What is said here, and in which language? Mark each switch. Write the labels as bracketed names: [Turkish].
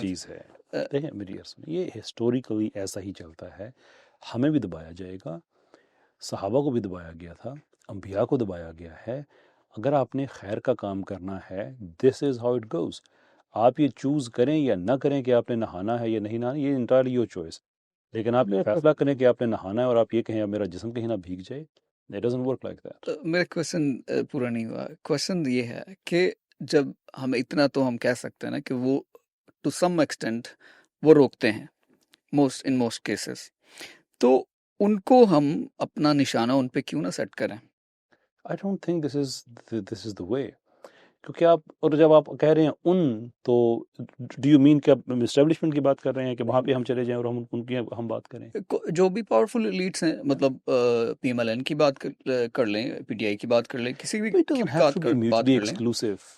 [Urdu] چیز ہے، دیکھیں میری عرض میں یہ ہسٹوریکلی ایسا ہی چلتا ہے، ہمیں بھی دبایا جائے گا، صحابہ کو بھی دبایا گیا تھا، انبیاء کو دبایا گیا ہے۔ اگر آپ نے خیر کا کام کرنا ہے [English] this is how it goes, [Urdu] آپ یہ چوز کریں یا نہ کریں کہ آپ نے نہانا ہے یا نہیں نہانا، یہ [English] entirely your choice, [Urdu] لیکن آپ یہ فیصلہ کریں کہ آپ نے نہانا ہے اور آپ یہ کہیں اب میرا جسم کہیں نہ بھیگ جائے، [English] it doesn't work like that. [Urdu] میرا کوشچن پورا نہیں ہوا. کوشچن یہ ہے کہ جب ہم اتنا تو ہم کہہ سکتے ہیں نا کہ وہ [English] to some extent [Urdu] وہ روکتے ہیں [English] in most cases, [Urdu] تو ان کو ہم اپنا نشانہ ان پہ کیوں نہ سیٹ کریں؟ [English] I don't think this is the way. [Urdu] کیونکہ آپ، اور جب آپ کہہ رہے ہیں ان، تو [English] do you mean [Urdu] کہ آپ اسٹیبلشمنٹ کی بات کر رہے ہیں کہ وہاں پہ ہم چلے جائیں اور ہم ان کی ہم بات کریں؟ جو بھی پاورفل ایلیٹس ہیں، مطلب پی ایم ایل این کی بات کر لیں، پی ٹی آئی کی بات کر لیں، کسی بھی [English] It doesn't have to be [Urdu] بات [English] mutually [Urdu] کر لیں. [English] exclusive.